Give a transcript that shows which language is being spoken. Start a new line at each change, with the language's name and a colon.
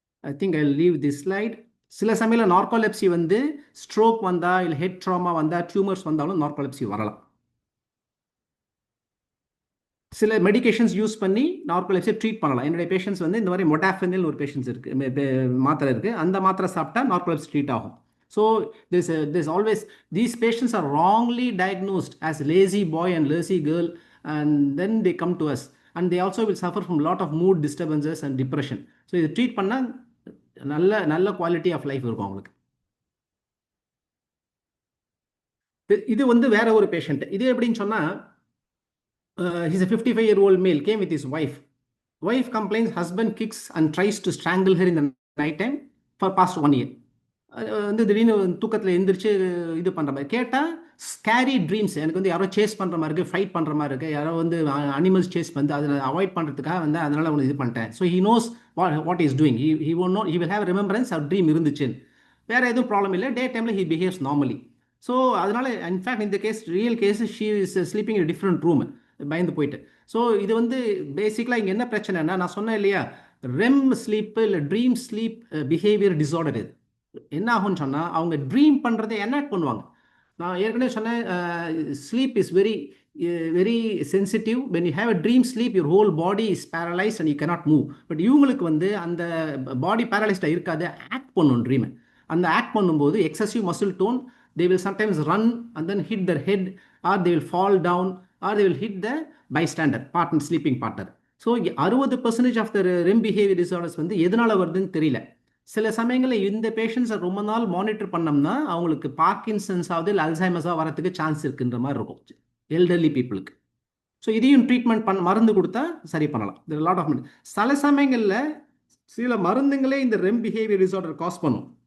English: I think I leave this slide.
Tamil: சில சமயம் narcolepsy வந்து ஸ்ட்ரோக் வந்தா, இல்லை ஹெட் ட்ராமா வந்தா, டியூமர்ஸ் வந்தாலும் நார்கோலெப்சி வரலாம். சில மெடிகேஷன்ஸ் யூஸ் பண்ணி நார்கோலெப்சியை ட்ரீட் பண்ணலாம். என்னுடைய பேஷண்ட்ஸ் வந்து இந்த மாதிரி மொடாஃபெனில் ஒரு பேஷண்ட்ஸ் இருக்குது, மாத்திரை இருக்குது, அந்த மாத்திரை சாப்பிட்டா நார்கோலெப்சி ட்ரீட் ஆகும்.
English: So there's always, these patients are wrongly diagnosed as lazy boy and lazy girl, and then they come to us, and they also will suffer from a lot of mood disturbances and depression.
Tamil: So இது treat பண்ணா நல்ல quality of life இருக்கும் அவங்களுக்கு. இது வந்து வேற ஒரு patient. இது எப்படின்னு சொன்னா,
English: he's a 55-year-old male, came with his wife. Wife complains husband kicks and tries to strangle her in the night time for past 1 year.
Tamil: வந்து திடீர்னு தூக்கத்தில் எந்திரிச்சு இது பண்ணுற மாதிரி கேட்டால், ஸ்கேரி ட்ரீம்ஸ், எனக்கு வந்து யாரோ சேஸ் பண்ணுற மாதிரி இருக்குது, ஃபைட் பண்ணுற மாதிரி இருக்குது, யாரோ வந்து அனிமல்ஸ் சேஸ் வந்து அதை அவாய்ட் பண்ணுறதுக்காக வந்து அதனால் ஒன்று இது பண்ணிட்டேன்.
English: So he knows what is doing, he won't know, he will have remembrance அவர் dream இருந்துச்சுன்னு.
Tamil: வேறு எதுவும் ப்ராப்ளம் இல்லை,
English: Day டைமில் he behaves normally. So அதனால் in fact இந்த case real case she is sleeping in different room,
Tamil: பயந்து போயிட்டு. ஸோ இது வந்து பேசிக்கலாக இங்கே என்ன பிரச்சனைனா, நான் சொன்னேன் இல்லையா, ரெம் ஸ்லீப்பு இல்லை ட்ரீம் ஸ்லீப் பிஹேவியர் டிஸார்டர். இது என்ன ஆகும்னு சொன்னால், அவங்க ட்ரீம் பண்ணுறதை எனாக்ட் பண்ணுவாங்க. நான் ஏற்கனவே சொன்னேன்,
English: Sleep is very sensitive. when you have a dream sleep, your whole body is paralyzed and you cannot move.
Tamil: But இவங்களுக்கு வந்து அந்த பாடி பேரலைஸ்டாக இருக்காது, ஆக்ட் பண்ணும் ட்ரீமை. அந்த ஆக்ட் பண்ணும்போது
English: Excessive muscle tone, they will sometimes run and then hit their head, or they will fall down, or they will hit the bystander, partner, sleeping partner. So 60% of the REM behavior disorders
Tamil: வந்து எதனால வருதுன்னு தெரியல. சில சமயங்களில் இந்த பேஷண்ட்ஸை ரொம்ப நாள் monitor பண்ணோம்னா அவங்களுக்கு பார்க்கின்சன்ஸ் ஆகுது, இல்லை அல்சைமர்ஸாக வரதுக்கு சான்ஸ் இருக்குன்ற மாதிரி இருக்கும் எல்டர்லி பீப்புளுக்கு. ஸோ இதையும் ட்ரீட்மெண்ட் மருந்து கொடுத்தா சரி பண்ணலாம். லாட் ஆஃப் சில சமயங்களில் சில மருந்துங்களே இந்த REM பிஹேவியர் டிஸார்டர் காஸ் பண்ணும்.